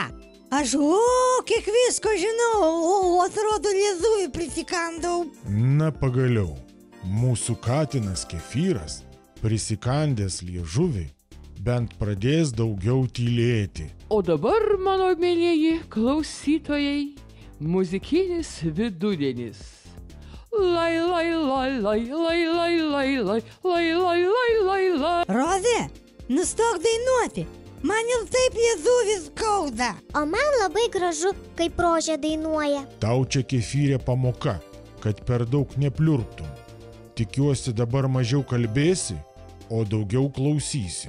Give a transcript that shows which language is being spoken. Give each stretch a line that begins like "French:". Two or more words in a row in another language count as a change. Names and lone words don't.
Lithuanian: Aš, kiek visko žinau, atrodo liežuvį prisikandau. Na pagaliau, mūsų katinas Kefyras, prisikandęs liežuvį, bent pradės daugiau tylėti. O dabar, mano mėlieji klausytojai, muzikinis vidudienis. Lai, lai, lai, lai, lai, lai, lai, lai, lai, lai, lai, lai, lai. Rozė, nustok dainuoti. Man jau taip liežuvis skauda. O man labai gražu, kaip Rožė dainuoja. Tau čia, Kefyre, pamoka, kad per daug nepliurptum. Tikiuosi dabar mažiau kalbėsi, o daugiau klausysi.